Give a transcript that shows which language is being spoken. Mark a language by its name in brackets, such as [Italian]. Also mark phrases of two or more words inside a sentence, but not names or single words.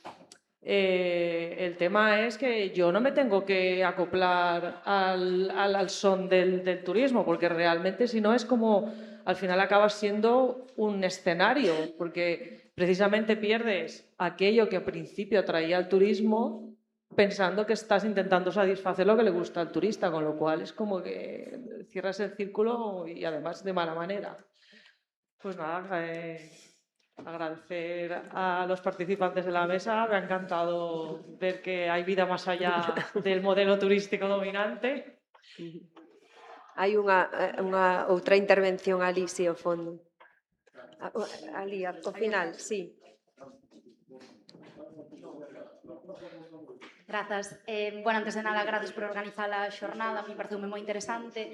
[Spanish] el tema es que yo no me tengo que acoplar al son del turismo, porque realmente si no es como, al final acabas siendo un escenario, porque precisamente pierdes aquello que al principio atraía al turismo pensando que estás intentando satisfacer lo que le gusta al turista, con lo cual es como que cierras el círculo y además de mala manera. Pues nada, agradecer a los participantes de la mesa. Me ha encantado ver que hay vida más allá del modelo turístico dominante. [Galician] Hai unha outra intervención ali, sí, ao fondo. Ali, ao final, sí. Grazas. Bueno, antes de nada, grazas por organizar a xornada, a mí pareceume moi interesante.